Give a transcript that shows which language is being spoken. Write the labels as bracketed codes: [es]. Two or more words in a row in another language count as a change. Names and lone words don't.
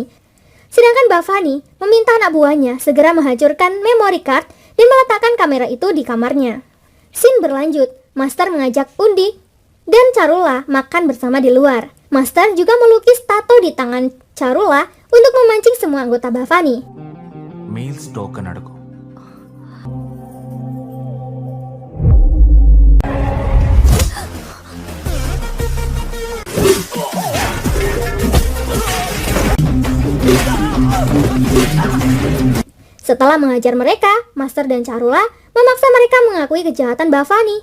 [id] Sedangkan Bhavani meminta anak buahnya segera menghancurkan [en] memory card [id] dan meletakkan kamera itu di kamarnya. Scene berlanjut, Master mengajak Undi dan Charula makan bersama di luar. Master juga melukis tato di tangan Charula untuk memancing semua anggota Bhavani. [en] meals token అడుగు. [id] Setelah mengajar mereka, Master dan Charula memaksa mereka mengakui kejahatan Bhavani.